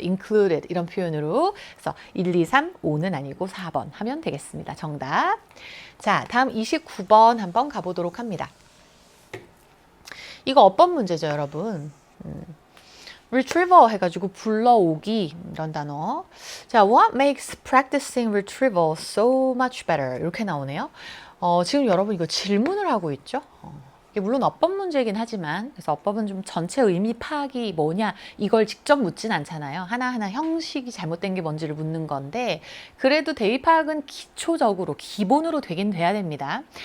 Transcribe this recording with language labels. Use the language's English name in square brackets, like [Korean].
[Korean] included 이런 표현으로. 그래서 1, 2, 3, 5는 아니고 4번 하면 되겠습니다. 정답. 자, 다음 29번 한번 가보도록 합니다. 이거 어법 문제죠, 여러분. retrieval 해가지고 불러오기 이런 단어. 자, [English] what makes practicing retrieval so much better? [Korean] 이렇게 나오네요. 지금 여러분 이거 질문을 하고 있죠. 이게 물론 어법 문제이긴 하지만 그래서 어법은 좀 전체 의미 파악이 뭐냐 이걸 직접 묻진 않잖아요. 하나하나 형식이 잘못된 게 뭔지를 묻는 건데 그래도 대의 파악은 기초적으로 기본으로 되긴 돼야 됩니다.